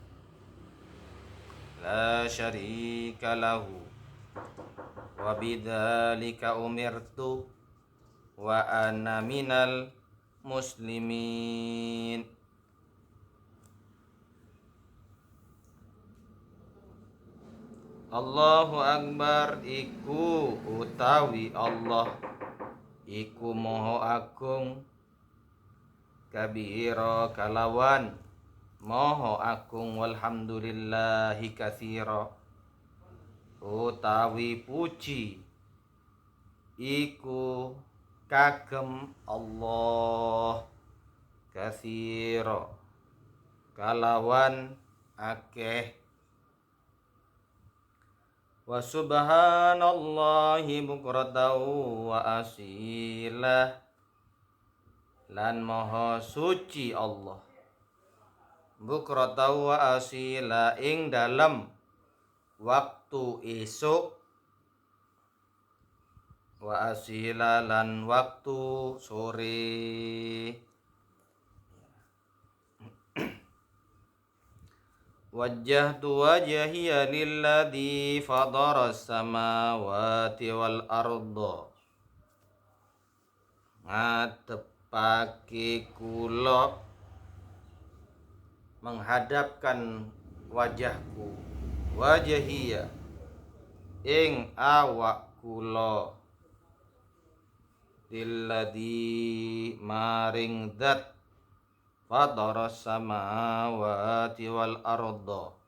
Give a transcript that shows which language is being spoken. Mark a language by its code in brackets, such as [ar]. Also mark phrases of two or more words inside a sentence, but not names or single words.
[ar] لا شريك له وبذلك أمرت وأنا من المسلمين. الله أكبر [jv] iku utawi Allah iku maha agung, kabira kalawan maha agung, [ar] والحمد لله كثيرا [jv] utawi puji iku kagem Allah, katsira kalawan akeh, [ar] وسبحان الله بكرة وأصيلا, [jv] lan maha suci Allah [ar] بكرة وأصيلا [jv] ing dalam waktu esuk, [ar] وأصيلا [jv] lan waktu sore. [ar] وجهت وجهي للذي فطر السماوات والأرض. [jv] Ngadepake kula, [id] menghadapkan wajahku, [jv] wajhiya ing awak kula, [ar] lilladzi [jv] maring zat [ar] فطر السماوات والأرض